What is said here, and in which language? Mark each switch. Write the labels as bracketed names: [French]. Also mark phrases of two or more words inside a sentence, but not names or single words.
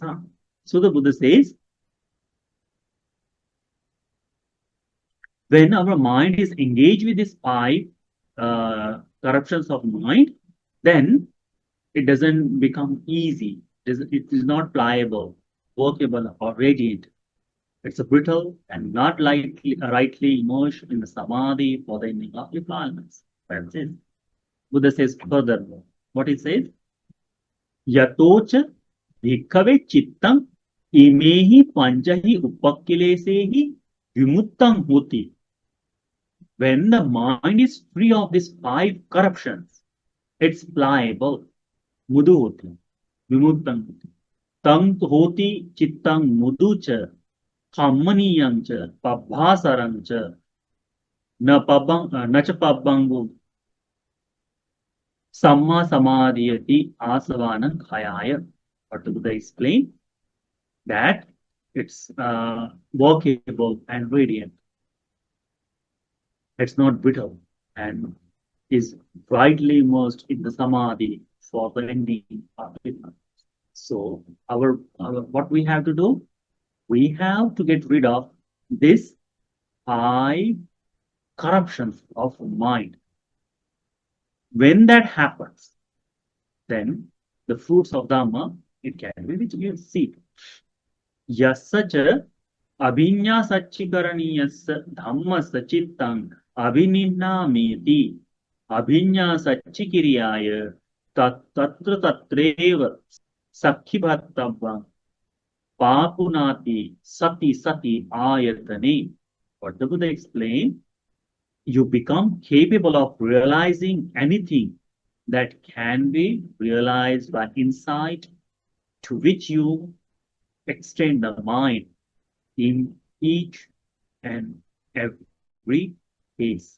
[English] So the Buddha says, when our mind is engaged with these five corruptions of mind, then it doesn't become easy. It is not pliable, workable, or radiant. It's a brittle and not rightly immersed in the samadhi for the ending of defilements. That's it. Buddha says furthermore, what he says, [Pali] Yatocha bhikkhave chittam imehi panchahi upakkilesehi vimuttam hoti. [English] When the mind is free of these five corruptions, it's pliable. [Pali] Mudu hoti. Vimuttam hoti. Tam hoti chittam mudu cha kammaniyam cha pabbhasaram cha na cha pabbangu samma samadhiyati asavanam khayaya. [English] What do they explain? That it's workable and radiant. It's not brittle and is rightly immersed in the samadhi for the ending of it. So our what we have to do? We have to get rid of this five corruptions of mind. When that happens, then the fruits of Dhamma, it can be which you see. [Pali] Yasacha abhinya sachikaraniyasa dhamma sachittang abhininnameti abhinya sachikiriyaya tatra tatreva sakhibhattava papunati sati ayatane. [English] What the Buddha explained? You become capable of realizing anything that can be realized by insight, to which you extend the mind in each and every case.